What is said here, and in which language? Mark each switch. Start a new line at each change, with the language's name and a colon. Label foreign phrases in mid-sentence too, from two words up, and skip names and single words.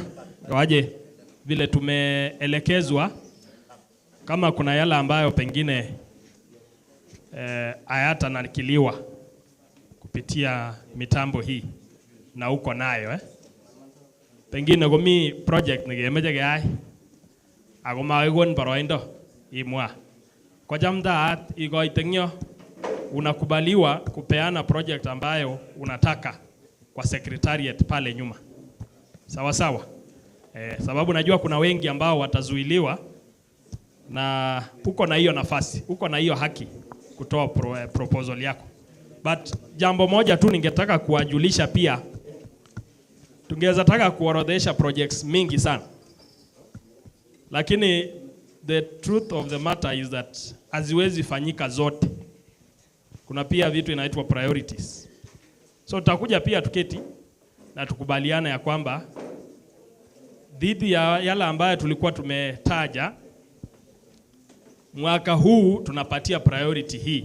Swahili: Waje vile tumeelekezwa, kama kuna yale ambayo pengine hayata nakiliwa kupitia mitambo hii na uko nayo pengine gomi project negemeje gay ako maigon boroindo imwa kwa jamda igoitengyo unakubaliwa kupeana project ambayo unataka kwa secretariat pale nyuma. Sawa sawa. Sababu najua kuna wengi ambao watazuiliwa na uko na hiyo nafasi, uko na hiyo haki kutoa proposal yako. But jambo moja tu ningetaka kuwajulisha pia, tungeweza taka kuorodhesha projects mingi sana. Lakini
English: the truth of the matter is that
Swahili: haziwezi fanyika zote. Kuna pia vitu inaitwa priorities. So tutakuja pia tuketi na tukubaliana ya kwamba dhidi ya yale ambayo tulikuwa tumetaja, mwaka huu tunapatia priority hii.